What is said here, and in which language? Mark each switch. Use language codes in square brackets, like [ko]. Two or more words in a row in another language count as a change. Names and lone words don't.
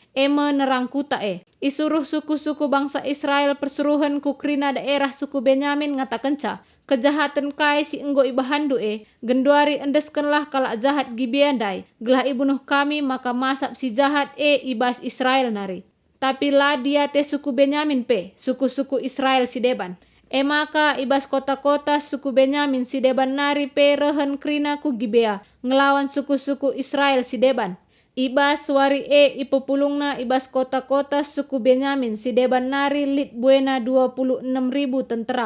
[btx] Nerang kuta Isuruh suku-suku bangsa Israel persuruhan ku krina daerah suku Benyamin ngatakenca. Kejahatan kai si enggo ibahandu genduari endeskenlah kalak jahat Gibeandai. Gelah ibunuh kami maka masap si jahat ibas Israel nari. Tapi lah dia suku Benyamin suku-suku Israel si deban. Maka ibas kota-kota suku Benyamin si deban nari rehen krina ku Gibea ngelawan suku-suku Israel si deban. Ibas wari ipopulungna ibas kota-kota suku Benyamin si deban nari lit buena 26.000 tentera.